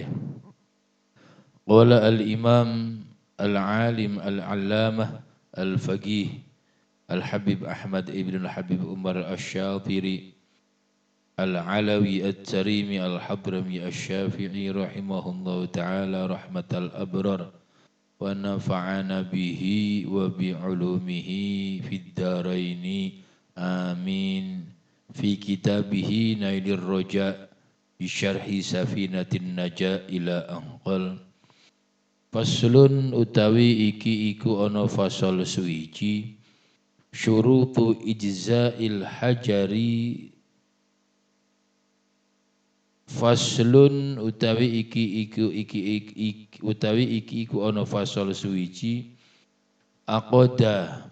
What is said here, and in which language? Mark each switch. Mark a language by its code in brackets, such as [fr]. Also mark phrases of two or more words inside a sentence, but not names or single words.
[ar] قال الإمام العالم العلامة الفقيه الحبيب أحمد ابن الحبيب عمر الشاطري العلوي التريمي الحضرمي الشافعي رحمه الله تعالى رحمة الأبرار ونفعنا به وبعلومه في الدارين آمين. في كتابه نيل الرجاء بشرح سفينة النجاة إلى أنقل. [jv] Faslun utawi iki iku ana fasal suwiji [ar] شروط إجزاء الحجر. [jv] Faslun utawi iki iku ana fasal suwiji aqada